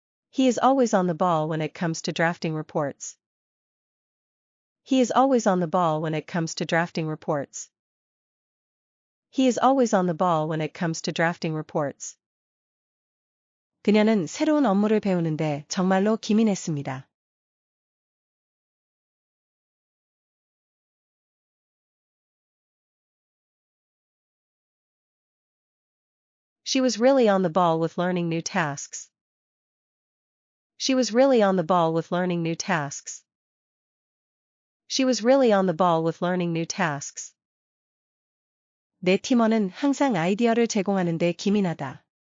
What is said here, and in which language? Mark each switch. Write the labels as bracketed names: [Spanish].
[English] He is always on the ball when it comes to drafting reports. He is always on the ball when it comes to drafting reports. He is always on the ball when it comes to drafting reports. [Korean] 그녀는 새로운 업무를 배우는데 정말로 기민했습니다. [English] She was really on the ball with learning new tasks. She was really on the ball with learning new tasks. She was really on the ball with learning new tasks. [Korean] 내 팀원은 항상 아이디어를 제공하는데 기민하다.